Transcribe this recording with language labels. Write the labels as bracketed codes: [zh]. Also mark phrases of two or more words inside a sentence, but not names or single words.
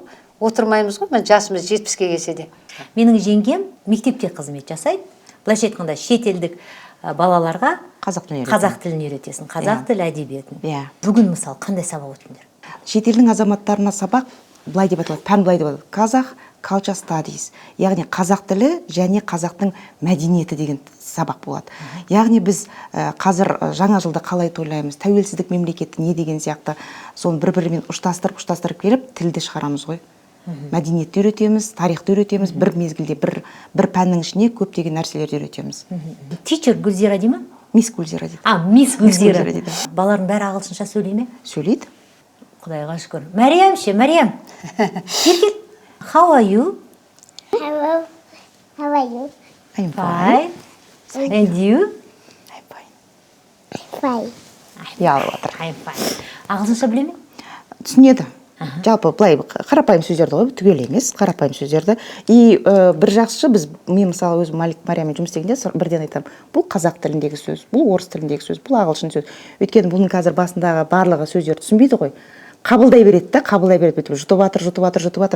[kk] Отырмаймыз ғой, мен жасымыз 70-ке келсе де. Менің жеңгем мектепте қызмет жасайды. Былайша айтқанда шетелдік балаларға қазақ тілін үйретесің, қазақ тіл әдебиетін. Иә. Бүгін мысалы қандай сабақ өттіңдер? Шетелдің азаматтарына сабақ былай деп аталады, пән былай деп аталады. [en] Қазақ culture studies, [kk] яғни қазақ тілі және қазақтың мәдениеті деген сабақ болады. Яғни біз қазір жаңа жылды қалай тойлаймыз, тәуелсіздік мемлекеті не деген сияқты, соны бір-бірімен ұштастырып келіп тілді шығарамыз ғой. Мәдениетті үйретеміз, тарихты үйретеміз, бір мезгілде бір пәннің ішіне көптеген нәрселерді үйретеміз. Teacher Гүлзира дей ма? Мисс Гүлзира дейді. Мисс Гүлзира дейді. Балалардың бәрі ағылшынша сөйлей ме? Сөйлейді. Құдайға шүкір. Мәриям ше, Мәриям. Кел. [en] How are you? Hello. How are you? I'm fine. Fine. And you? I'm fine. Fine. [kk] Ұялып отыр. [en] I'm fine. [kk] Ағылшынша біле ме? Түсінеді. Жалпы былай қарапайым сөздерді ғой, түгел емес, қарапайым сөздерді. И бір жақсы біз, мен мысалы өзім Марияммен жұмыс істегенде бірден айтамын, бұл қазақ тіліндегі сөз, бұл орыс тіліндегі сөз, бұл ағылшын сөз. Өйткені бұның қазір басындағы барлығы сөздер түсінбейді ғой. Қабылдай береді да, жұтып жатыр.